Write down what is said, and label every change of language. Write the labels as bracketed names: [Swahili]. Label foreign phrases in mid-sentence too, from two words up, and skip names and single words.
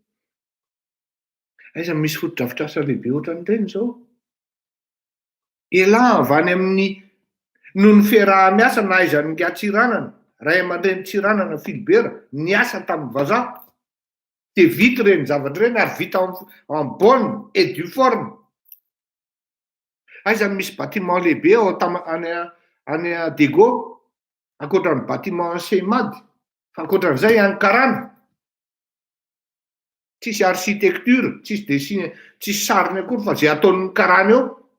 [Malagasy] Aiza misy fotodrafitrasa lehibe ohatran'ireny zao. Ela avany amin'ny noho ny fiaraha-miasa na aiza ny Tsiranana, ray aman-dreny Tsiranana Filibera niasa tamin'ny vazaha. De vita reny zavatra reny ary vita [French] en bonne et due forme. [Malagasy] Aiza misy bâtiment lehibe ao any a Dego ankoatran'ny bâtiment Semady, fa ankoatran'izay Ankarana. Tsisy architecture, tsisy dessin, tsisy sariny akory fa zay ataon'ny karana eo.